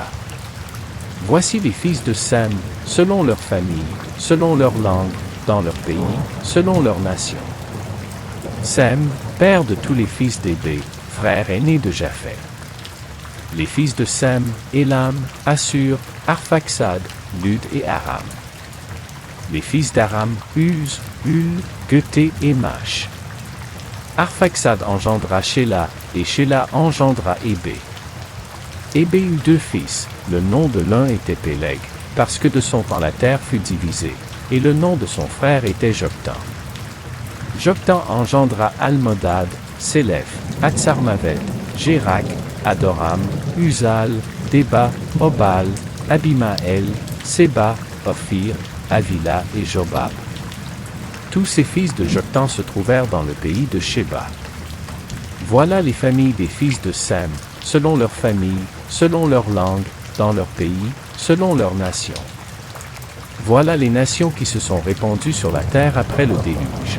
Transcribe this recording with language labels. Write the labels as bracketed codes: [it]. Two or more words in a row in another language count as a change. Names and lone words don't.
[fr] Voici les fils de Sem, selon leur famille, selon leur langue, dans leur pays, selon leur nation. Sem, père de tous les fils d'Hébé, frère aîné de Japhet. Les fils de Sem, Élam, Assur, Arphaxad, Lud et Aram. Les fils d'Aram, Uz, Hul, Guté et Mash. Arphaxad engendra Shéla, et Shéla engendra Hébé. Hébé eut deux fils, le nom de l'un était Péleg, parce que de son temps la terre fut divisée, et le nom de son frère était Joktan. Joktan engendra Almodad, Sélef, Hatsarmavet, Jérak, Adoram, Uzal, Déba, Obal, Abimaël, Séba, Ophir, Avila et Jobab. Tous ces fils de Joktan se trouvèrent dans le pays de Sheba. Voilà les familles des fils de Sem, selon leur famille, selon leur langue, dans leur pays, selon leur nation. Voilà les nations qui se sont répandues sur la terre après le déluge.